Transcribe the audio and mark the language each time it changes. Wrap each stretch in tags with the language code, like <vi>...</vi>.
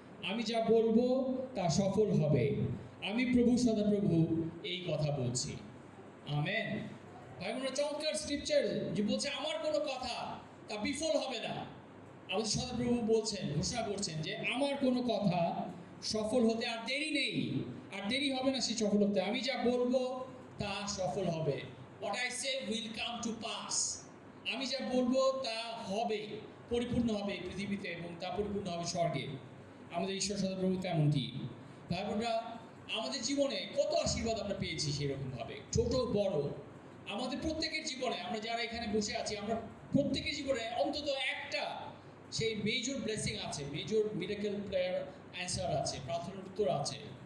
<bn>আমি যা বলবো তা সফল হবে। আমি প্রভু সদাপ্রভু এই কথা বলছি। আমেন। ভাই বোনেরা, চমৎকার স্ক্রিপচার যে বলছে আমার কোনো কথা তা বিফল হবে না। আমাদের সদাপ্রভু বলছেন, ঘোষণা করছেন যে আমার কোনো কথা সফল হতে আর দেরি নেই, আর দেরি হবে না সে সফল হতে। আমি যা বলবো তা সফল হবে।</bn> <en>What I say will come to pass.</en> <bn>আমি যা বলবো তা হবে, পরিপূর্ণ হবে পৃথিবীতে এবং তা পরিপূর্ণ হবে স্বর্গে। আমাদের ঈশ্বর সদাপ্রভু তেমনটি। ভাই বোনরা, আমাদের জীবনে কত আশীর্বাদ আমরা পেয়েছি সেরকমভাবে, ছোট বড়। আমাদের প্রত্যেকের জীবনে, আমরা যারা এখানে বসে আছি, আমরা প্রত্যেকের জীবনে অন্তত একটা সেই মেজর ব্লেসিং আছে,</bn> <en>major miracle prayer answer</en> <bn>আছে, প্রার্থনার উত্তর আছে।</bn>